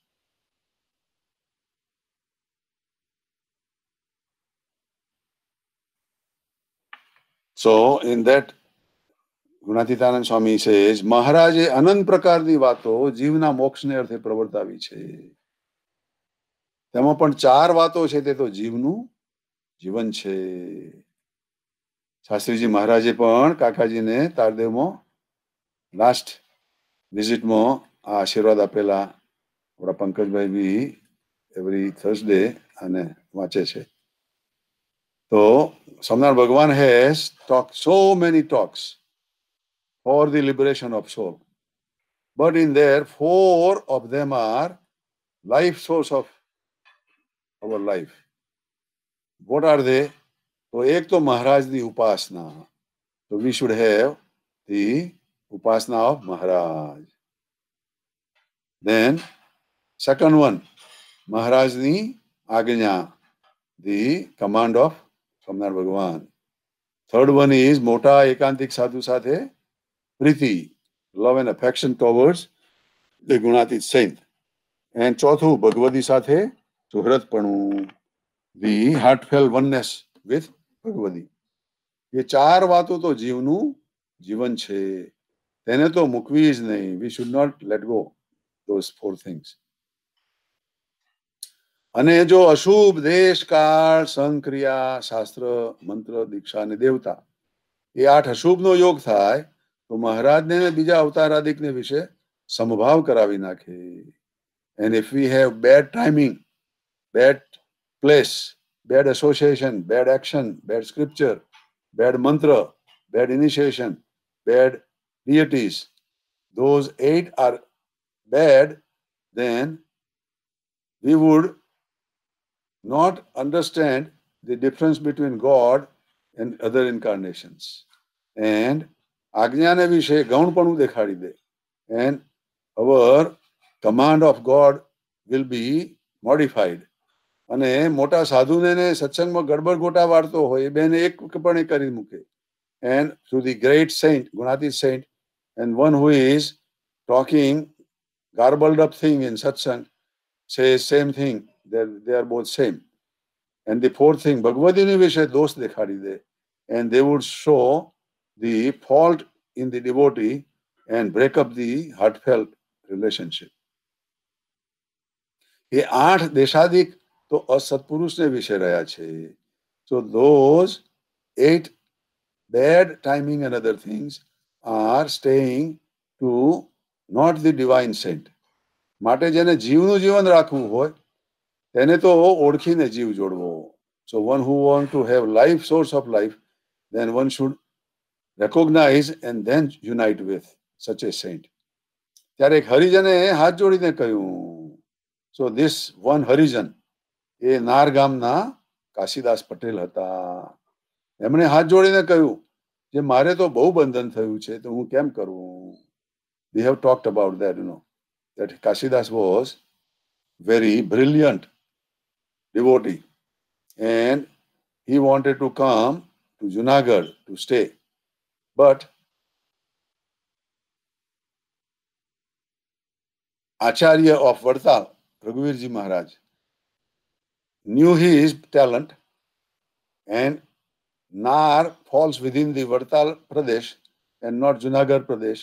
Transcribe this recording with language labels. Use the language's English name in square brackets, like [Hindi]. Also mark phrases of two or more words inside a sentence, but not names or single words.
[English] So in that, [Gujarati] ગુણાતીતાનંદ સ્વામી says, મહારાજે અનંત પ્રકારની વાતો જીવના મોક્ષને અર્થે પ્રવર્તાવી છે. તેમાં પણ 4 વાતો છે તે તો જીવનું જીવન છે. શાસ્ત્રીજી મહારાજે પણ કાકાજીને તારદેવમાં [English] last visitમાં [Gujarati] આ આશીર્વાદ આપેલા આપણા પંકજભાઈ બી [English] every Thursday [Gujarati] અને વાંચે છે. [English] તો સ્વામિનારાયણ ભગવાન has talked so many talks for the liberation of soul. But in there, 4 of them are life source of our life. What are they? [Gujarati] તો એક તો મહારાજની ઉપાસના. [English] So we should have the upasana of Maharaj. Then second one, [Gujarati] મહારાજની આજ્ઞા, [English] the command of સ્વામિનારાયણ ભગવાન. Third one is [Gujarati] મોટા એકાંતિક સાધુ સાથે પ્રીતિ, [English] love and affection towards the ગુણાતીત saint. [Gujarati] And ચોથું ભગવદી સાથે સુહૃદપણું, [English] the heartfelt oneness with ભગવદી. [Gujarati] એ 4 વાતો તો જીવનું જીવન છે, તેને તો મૂકવી જ નહીં. [English] We should not let go those 4 things. [Gujarati] અને જો અશુભ દેશ કાળ સંક્રિયા શાસ્ત્ર મંત્ર દીક્ષા અને દેવતા એ 8 અશુભનો યોગ થાય તો મહારાજને બીજા અવતારાદિકને વિશે સમભાવ કરાવી નાખે. [English] And if we have bad timing, bad place, bad association, bad action, bad scripture, bad mantra, bad initiation, bad deities, those 8 are bad, then we would not understand the difference between God and other incarnations. [Gujarati] And આજ્ઞાને વિશે ગૌણપણું દેખાડી દે. [English] And our command of God will be modified. [Gujarati] અને મોટા સાધુને સત્સંગમાં ગડબડ ગોટા વાળતો હોય એ બેને એકપણે કરી મૂકે. [English] And through the great saint, Guणाતીત saint, and one who is talking garbled up thing in satsang says same thing, they are both same. And the fourth thing, [Gujarati] ભગવદીની વિશે દોષ દેખાડી દે. [English] And they would show the fault in the devotee and break up the heartfelt relationship. [Gujarati] એ 8 દેશાદિક તો અસત્પુરુષને વિશે રહ્યા છે. [English] So those 8 bad timing and other things are staying to not the divine saint. [Gujarati] માટે જેને જીવનું જીવન રાખવું હોય તેને તો ઓળખીને જીવ જોડવો. [English] So one who want to have life, source of life, then one should recognize and then unite with such a saint. [Gujarati] ત્યારે એક હરિજને હાથ જોડીને કહ્યું. [English] So this one [Gujarati] હરિજન એ નાર ગામના કાશીદાસ પટેલ હતા. એમણે હાથ જોડીને કહ્યું કે મારે તો બહુ બંધન થયું છે તો હું કેમ કરું. [English] We have talked about that, that Kashidas was very brilliant devotee and he wanted to come to Junagadh to stay. But Acharya of Vartal, Raghuvirji Maharaj, knew his talent, and Nar falls within the Vartal Pradesh and not Junagadh Pradesh.